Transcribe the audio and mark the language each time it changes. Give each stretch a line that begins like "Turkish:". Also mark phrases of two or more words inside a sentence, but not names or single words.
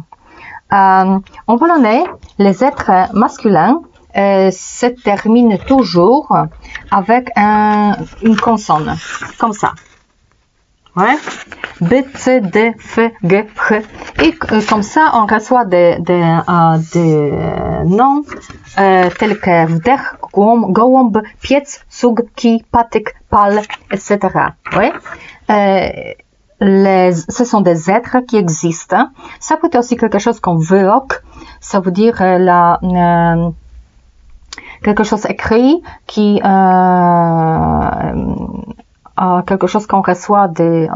French: En polonais, les êtres masculins se terminent toujours avec une consonne, comme ça. Ouais. B, C, D, F, G, H. Et comme ça, on reçoit des noms tels que
Polish: wdech, gołąb, piec, sug, kij, patyk, pal,
French: etc. Ouais. Ce sont des êtres qui existent. Ça peut être aussi quelque chose comme wyrok, ça veut dire quelque chose écrit qui quelque chose qu'on reçoit des...